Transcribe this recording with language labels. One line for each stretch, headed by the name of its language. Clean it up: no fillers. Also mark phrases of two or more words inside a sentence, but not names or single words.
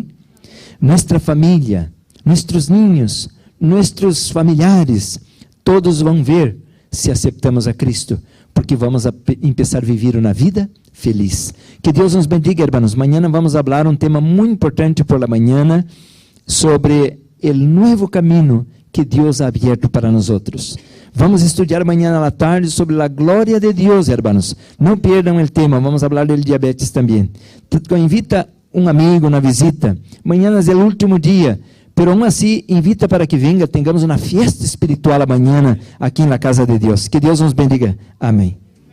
Portuguese: Nossa família, nossos ninhos, nossos familiares, todos vão ver se aceptamos a Cristo, porque vamos começar a viver uma vida feliz. Que Deus nos bendiga, hermanos. Amanhã vamos falar um tema muito importante por la manhã sobre o novo caminho que Deus
Spanish: ha abierto
Portuguese: para nós outros. Vamos estudar amanhã à tarde sobre a glória de Deus, hermanos. Não perdam o tema, vamos falar do diabetes também. Invita um amigo, uma visita. Amanhã é o último dia,
Spanish: pero aún
Portuguese: assim,
Spanish: invita para que venga, tengamos
Portuguese: uma fiesta espiritual amanhã aqui na casa de Deus. Que Deus nos bendiga. Amém.